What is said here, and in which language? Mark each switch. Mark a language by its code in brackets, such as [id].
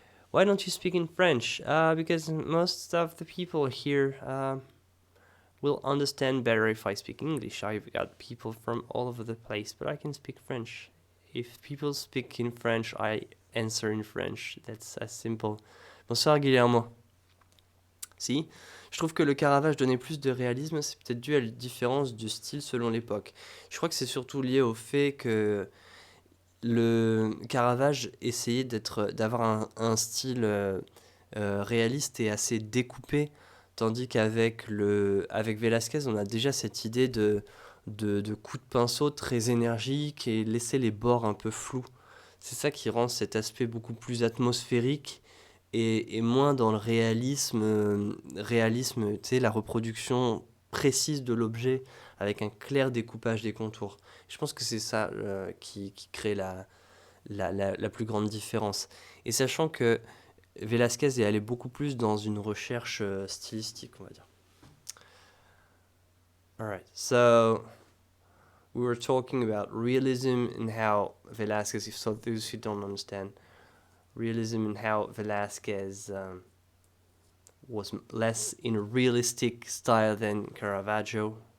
[en] Why don't you speak in French? Because most of the people here will understand better if I speak English. I've got people from all over the place, but I can speak French. If people speak in French, I answer in French. That's as simple. [fr] Bonsoir [en] Guillermo. [fr] Si, je trouve que le Caravage donnait plus de réalisme, c'est peut-être dû à la différence de style selon l'époque. Je crois que c'est surtout lié au fait que le Caravage essayait d'avoir un style réaliste et assez découpé, tandis qu'avec Velázquez, on a déjà cette idée de coups de pinceau très énergique et laisser les bords un peu flous. C'est ça qui rend cet aspect beaucoup plus atmosphérique et moins dans le réalisme, tu sais, la reproduction précise de l'objet avec un clair découpage des contours. Je pense que c'est ça qui crée la plus grande différence. Et sachant que Velázquez est allé beaucoup plus dans une recherche stylistique, on va dire. [en] Alright, so we were talking about realism and how Velázquez, if so those who don't understand, realism and how Velázquez was less in a realistic style than Caravaggio.